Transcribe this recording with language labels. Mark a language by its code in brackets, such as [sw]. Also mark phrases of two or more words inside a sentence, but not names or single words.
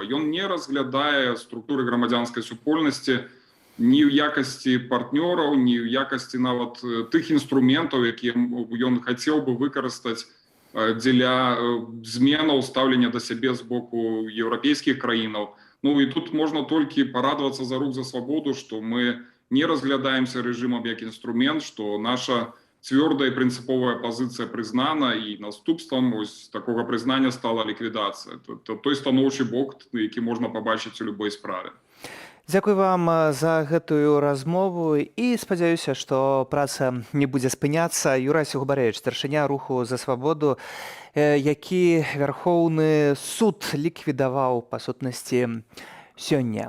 [be] Ён не разглядае структуры грамадзянскай супольнасці ні ў якасці партнёраў, ні ў якасці нават тых інструментаў, якія ён хацеў бы выкарыстаць дзеля зменаў стаўлення да сябе з боку еўрапейскіх краінаў. Ну і тут можна толькі парадавацца за рух за свабоду, што мы не разглядаемся [ru] режимом как инструмент, что наша твердая и принциповая позиция признана, и наступством ось такого признания стала ликвидация. Это той [be] станоўчы бок, які можна побачить у любой справе. Дзякуй вам за гэтую размову і спадзяюся, што праца не будзе спыняцца. Юрась Губарэвіч, старшыня руху за свабоду, які Вярхоўны суд ліквідаваў па сутнасці сёння.